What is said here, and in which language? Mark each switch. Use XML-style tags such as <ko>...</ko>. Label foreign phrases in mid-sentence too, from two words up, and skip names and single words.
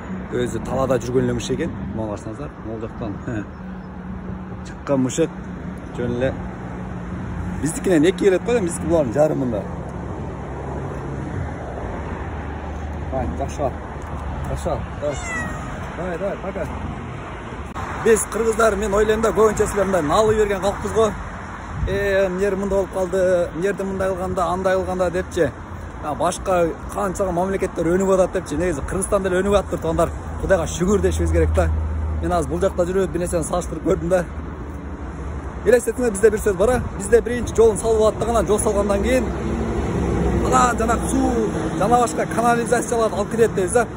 <ky>Өзі талада жүрген эле мышык экен. Мына карасаңыздар, могул жактан чыккан мышык жөн эле биздикинен 2 келет го, биздики булардын жарымында. Жакшы.</ky> <ru>Давай, пока.</ru> <ky>Биз кыргыздар men ойлойм да көбүнчө силер мындай налы берген калкпыз го. Эмне мындай болуп калды, эмнеде мындай кылганда, андай кылганда депчи. Башка канча мамлекеттер өнүгүп атат депчи. Негизи Кыргызстан деле өнүгүп атыптыр, тоондар. Кудайга шүгүр дешибиз керек да. Мен азыр бул жакта жүрүп, bir нерсени салыштырып көрдүм да. Элестетиңер, бизде бир сөз бар, бизде биринчи жолун салып аттаган, жол салгандан кийин анан жана суу, жана башка канализацияларды алып кетет дейбиз да.</ky>